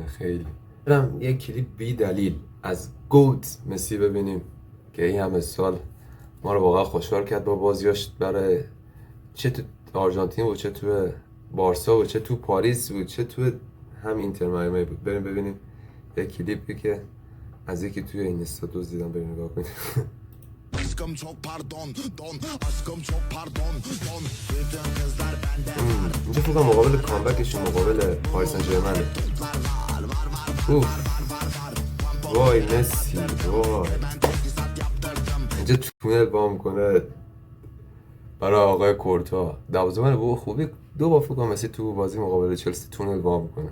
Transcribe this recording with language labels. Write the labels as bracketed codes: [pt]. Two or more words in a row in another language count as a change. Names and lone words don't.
[fa] خیلی برم یک کلیپ بی دلیل از گوت مسی ببینیم که این همه سال ما رو واقعا خوشحال کرد با بازیاش برای چه تو آرژانتین بود، چه تو بارسا بود، چه تو پاریس بود، چه تو هم اینتر میامی بود. بریم ببینیم یک کلیپی که از یکی توی این استاتوس دیدم، بریم نگاه کنیم. [tr] Aşkım çok pardon, don. Aşkım çok pardon, don. Bütün kızlar benden. [fa] اینجا فکر کنم مقابل کامبکشون مقابل پاریس سن ژرمن. وای مسی، وای. اینجا تونل بام کنه برای آقای کورتا. دروازه‌بان با خوبی دو بار فکر کنم مسی تو بازی مقابل چلسی تونل بام کنه.